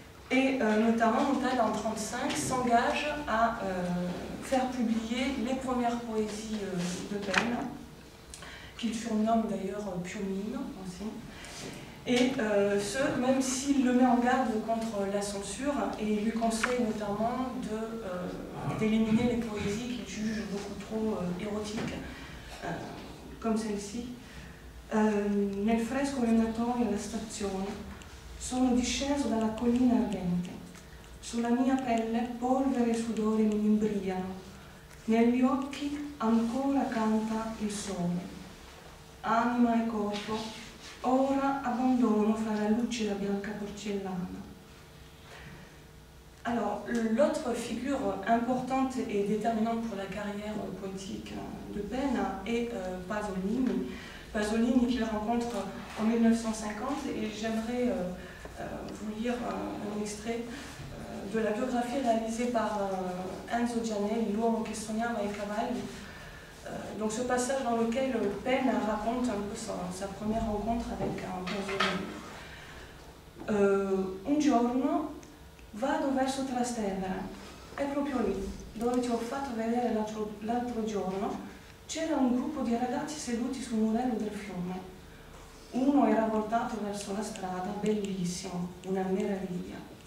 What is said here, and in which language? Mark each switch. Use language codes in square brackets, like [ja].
[fr] Et notamment, Montale, en 1935, s'engage à faire publier les premières poésies de Penn, qu'il surnomme d'ailleurs Piumino aussi. Et ce, même s'il le met en garde contre la censure, et lui conseille notamment d'éliminer les poésies qu'il juge beaucoup trop érotiques, comme celle-ci. [it] Nel fresco venatorio alla stazione sono disceso dalla collina ardente. Sulla mia pelle polvere e sudore mi imbriano. Negli occhi ancora canta il sole. Anima e corpo ora abbandono fra la lucida bianca porcellana. [fr] Alors, l'autre figure importante et déterminante pour la carrière poétique de Penn est Pasolini. Pasolini qu'il rencontre en 1950, et j'aimerais vous lire un extrait de la biographie réalisée par Enzo Giannelli, L'uomo che sognava i cavalli. Donc ce passage dans lequel Penn raconte un peu sa première rencontre avec un Pasolini. [it] Un giorno vado verso Trastevere, è proprio lì, dove ti ho fatto vedere l'altro giorno, c'era un gruppo di ragazzi seduti sul muretto del fiume. Uno era voltato verso la strada, bellissimo, una meraviglia.